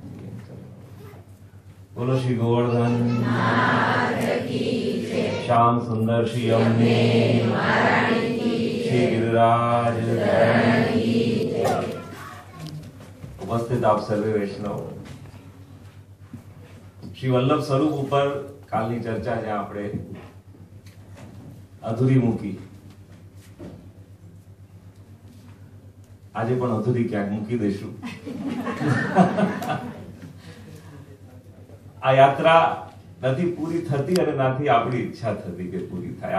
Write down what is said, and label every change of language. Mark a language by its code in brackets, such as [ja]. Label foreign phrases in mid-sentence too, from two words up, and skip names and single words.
[hi] बोलो श्री गोवर्धन श्याम सुंदर श्री यमुने श्री गिरिराज। उपस्थित आप सर्वे वैष्णव, श्री वल्लभ स्वरूप [gu] ઉપર કાલની ચર્ચા જ્યાં આપણે અધૂરી મૂકી, આજે પણ અધૂરી ક્યાંક મૂકી દઈશું। આ યાત્રા નથી પૂરી થતી અને નાથી આપણી ઈચ્છા થતી કે પૂરી થાય।